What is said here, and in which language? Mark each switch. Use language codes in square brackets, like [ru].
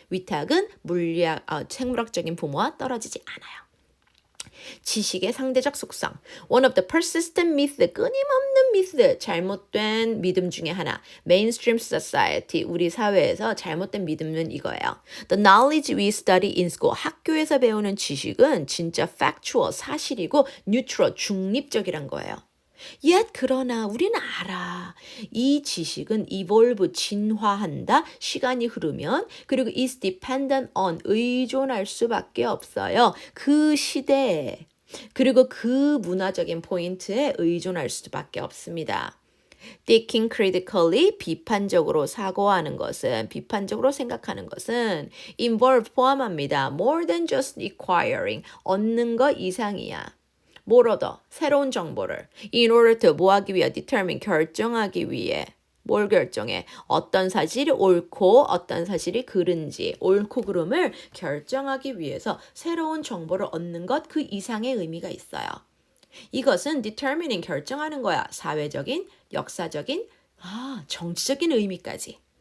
[ko] 위탁은 생물학적인 부모와 떨어지지 않아요. 지식의 상대적 속성. [en] One of the persistent myths, [ko] 끊임없는 미스, 잘못된 믿음 중에 하나. [en] Mainstream society, [ko] 우리 사회에서 잘못된 믿음은 이거예요. [en] The knowledge we study in school, [ko] 학교에서 배우는 지식은 진짜 factual, 사실이고 neutral, 중립적이란 거예요. Yet 그러나 우리는 알아. 이 지식은 evolve, 진화한다. 시간이 흐르면. 그리고 [en] is dependent on, [ko] 의존할 수밖에 없어요. 그 시대에. 그리고 그 문화적인 포인트에 의존할 수밖에 없습니다. [en] Thinking critically, [ko] 비판적으로 사고하는 것은, 비판적으로 생각하는 것은 involve 포함합니다. [en] More than just acquiring, [ko] 얻는 것 이상이야. 뭘 얻어? 새로운 정보를. [en] In order to [ko] 뭐 하기 위해? determine, 결정하기 위해. 뭘 결정해? 어떤 사실이 옳고 어떤 사실이 그른지, 옳고 그름을 결정하기 위해서 새로운 정보를 얻는 것 그 이상의 의미가 있어요. 이것은 determining 결정하는 거야. 사회적인, 역사적인, 정치적인 의미까지.